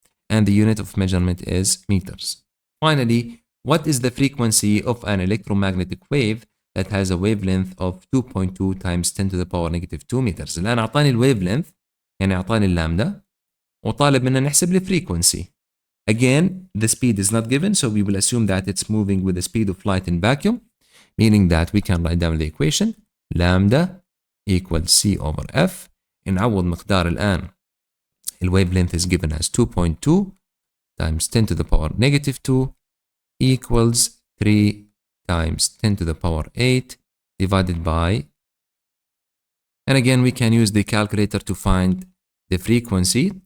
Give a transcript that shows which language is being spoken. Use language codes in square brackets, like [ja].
[en] And the unit of measurement is meters. Finally, what is the frequency of an electromagnetic wave that has a wavelength of 2.2 times 10 to the power negative 2 meters. [ar] الآن أعطاني الويفلينث، يعني أعطاني اللامدا، وطالب منا نحسب الفريكونسي. [en] Again, the speed is not given, so we will assume that it's moving with the speed of light in vacuum, meaning that we can write down the equation lambda equals C over F. [ar] نعوض مقدار الآن [en] الويفلينث is given as 2.2 times 10 to the power negative 2 equals 3 times 10 to the power 8 divided by, and again we can use the calculator to find the frequency.